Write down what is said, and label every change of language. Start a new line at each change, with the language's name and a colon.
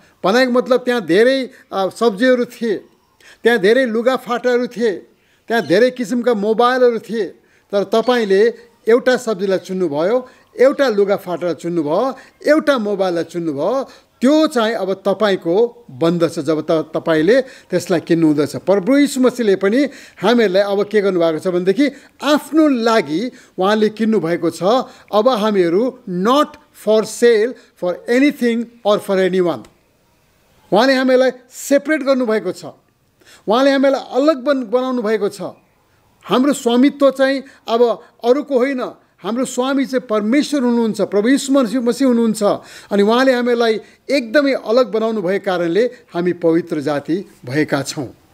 Nepali: भनाइको मतलब त्यहाँ धेरै सब्जीहरू थिए, त्यहाँ धेरै लुगाफाटाहरू थिए, त्यहाँ धेरै किसिमका मोबाइलहरू थिए, तर तपाईँले एउटा सब्जीलाई चुन्नुभयो, एउटा लुगाफाटालाई चुन्नुभयो, एउटा मोबाइललाई चुन्नुभयो। त्यो चाहिँ अब तपाईँको बन्दछ जब तपाईँले त्यसलाई किन्नुहुँदछ। प्रभु यीशु मसीहले पनि हामीहरूलाई अब के गर्नुभएको छ भनेदेखि आफ्नो लागि उहाँले किन्नुभएको छ। अब हामीहरू
English: Not for sale for anything or for anyone.
Nepali: उहाँले हामीलाई सेपरेट गर्नुभएको छ, उहाँले हामीलाई अलग बनाउनु भएको छ। हाम्रो स्वामित्व चाहिँ अब अरूको होइन, हाम्रो स्वामी चाहिँ परमेश्वर हुनुहुन्छ, प्रभु यीशु मसीह हुनुहुन्छ। अनि उहाँले हामीलाई एकदमै अलग बनाउनु भएको कारणले हामी पवित्र जाति भएका छौँ।